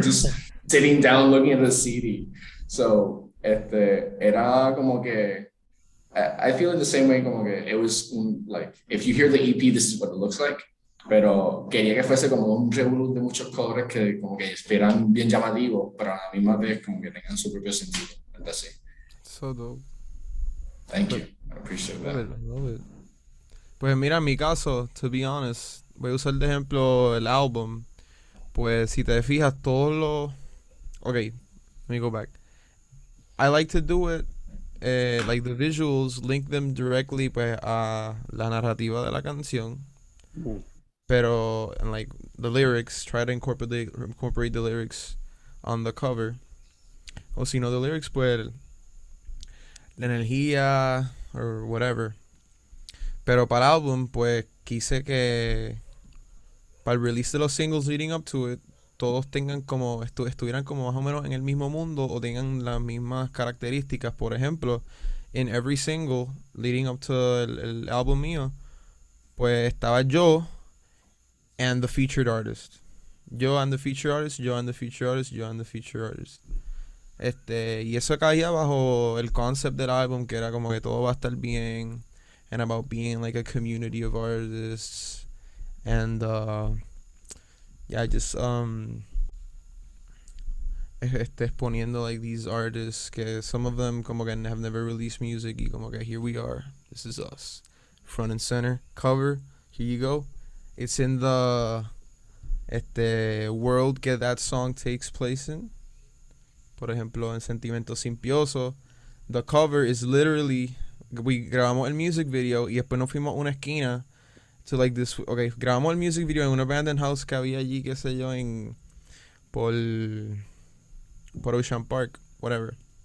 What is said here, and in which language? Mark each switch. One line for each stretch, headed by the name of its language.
English: Just sitting down looking at the CD. So
Spanish: era como que
English: I feel in the same way,
Spanish: como que
English: it was like if you hear the EP, this is what it looks like.
Spanish: Pero quería que fuese como un revolú de muchos colores que como que esperan bien llamativos, pero a la misma vez como que tengan su propio sentido. Así.
English: So dope. Thank you. I appreciate that. Love it.
Spanish: Pues mira, en mi caso,
English: to be honest,
Spanish: voy a usar de ejemplo el álbum. Pues si te fijas, todos los...
English: Okay, let me go back. I like to do it, like the visuals, link them directly
Spanish: pues a la narrativa de la canción. Pero,
English: and like the lyrics, try to incorporate the lyrics on the cover.
Spanish: O si no,
English: the lyrics,
Spanish: pues la energía
English: or whatever.
Spanish: Pero para el álbum, pues quise que para el release de los singles
English: leading up to it,
Spanish: todos tengan como, estuvieran como más o menos en el mismo mundo o tengan las mismas características. Por ejemplo, en
English: every single leading up to
Spanish: el álbum mío, pues estaba yo
English: and the featured artist. Yo and the featured artist, yo and the featured artist, yo and the featured artist.
Spanish: Y eso caía bajo el concept del álbum, que era como que todo va a estar bien,
English: and about being like a community of artists, and yeah, just
Spanish: exponiendo
English: like these artists que some of them como que have never released music
Spanish: y como que
English: here we are, this is us, front and center, cover, here you go. It's in the world
Spanish: que
English: that song takes place in.
Spanish: Por ejemplo, en Sentimiento Simpioso,
English: the cover is literally,
Spanish: grabamos el music video y después nos fuimos a una esquina
English: to like this, okay,
Spanish: grabamos el music video en un
English: abandoned house
Spanish: que había allí, qué sé yo, por Ocean Park,
English: whatever.